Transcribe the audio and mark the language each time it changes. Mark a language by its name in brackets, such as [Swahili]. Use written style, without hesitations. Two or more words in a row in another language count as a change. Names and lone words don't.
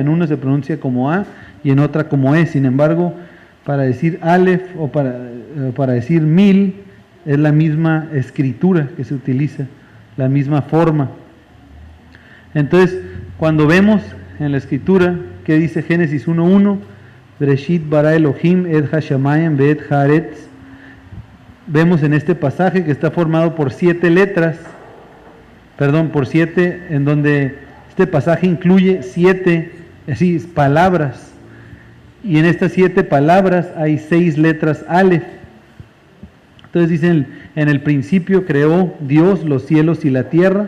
[Spanish] En uno se pronuncia como A y en otra como E. Sin embargo, para decir Aleph o para decir 1000 es la misma escritura que se utiliza, la misma forma. Entonces, cuando vemos en la escritura que dice Génesis 1:1, [Hebrew] בראשית ברא אלהים את השמים ואת הארץ, [Spanish] vemos en este pasaje que está formado por 7 en donde este pasaje incluye 7 palabras, y en estas 7 palabras hay 6 letras Aleph. Entonces dicen: en el principio creó Dios los cielos y la tierra.